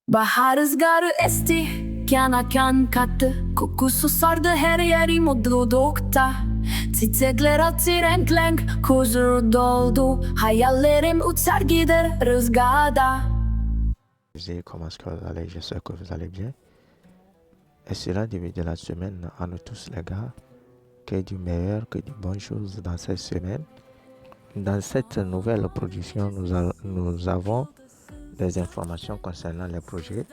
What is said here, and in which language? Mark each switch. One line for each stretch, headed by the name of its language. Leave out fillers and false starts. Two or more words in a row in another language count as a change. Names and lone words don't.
Turkish: Bahar rüzgarı esti, kana kan kattı. Kokusu sardı her yeri mutlulukta. Çiçekler açtı renk renk, huzur doldu. Hayallerim uçar gider rüzgarda.
French: Comment est-ce que vous allez? J'espère que vous allez bien. Et cela début de la semaine à nous tous les gars. Que du meilleur, que de bonnes choses dans cette semaine. Dans cette nouvelle production, nous avons des informations concernant les projets.